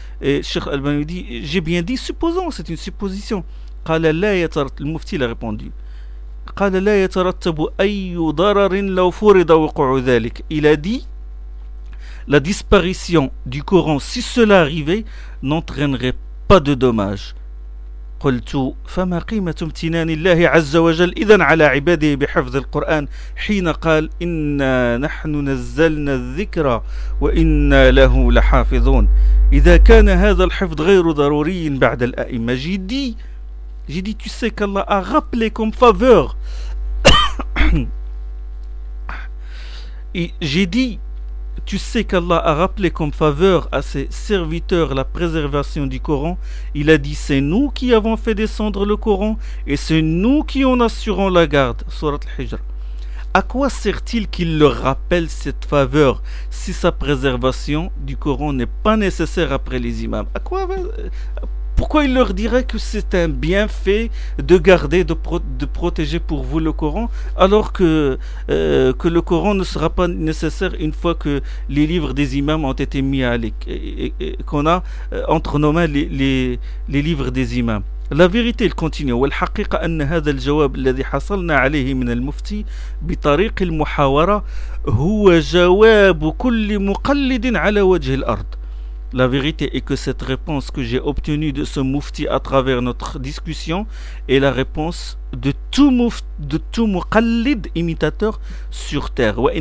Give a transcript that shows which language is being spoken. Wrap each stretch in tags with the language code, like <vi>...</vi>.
<fr>Et Cheikh Albani dit, j'ai bien dit, supposons, c'est une supposition.</fr> <ar>قَالَ لَا يَتَرَتْ.</ar> <fr>Le mufti l'a répondu.</fr> <ar>قَالَ لَا يَتَرَتَّبُ أَيُّ ضَرَرٍ لَوْ فُرِدَ وَقُعُ ذَلِكَ.</ar> <fr>Il a dit, la disparition du Coran, si cela arrivait, n'entraînerait pas de dommages.</fr> <ar>قلت فما قيمة امتنان الله عز وجل إذن على عباده بحفظ القرآن حين قال إنا نحن نزلنا الذكر وإنا له لحافظون. إذا كان هذا الحفظ غير ضروري بعد الأئمة.</ar> <fr>جدي tu sais qu'Allah a rappelé comme faveur. جدي tu sais qu'Allah a rappelé comme faveur à ses serviteurs la préservation du Coran. Il a dit, c'est nous qui avons fait descendre le Coran et c'est nous qui en assurons la garde. Sourate Al-Hijr. À quoi sert-il qu'il leur rappelle cette faveur si sa préservation du Coran n'est pas nécessaire après les imams? Pourquoi il leur dirait que c'est un bienfait de garder, de protéger pour vous le Coran, alors que le Coran ne sera pas nécessaire une fois que les livres des imams ont été mis à l'écran, et qu'on a entre nos mains les livres des imams? La vérité, il continue.</fr> <ar>والحقيقة أن هذا الجواب الذي حصلنا عليه من المفتي بطريق المحاورة هو جواب كل مقلد على وجه الأرض.</ar> <fr>La vérité est que cette réponse que j'ai obtenue de ce mufti à travers notre discussion est la réponse de tout muqallid imitateur sur terre.</fr>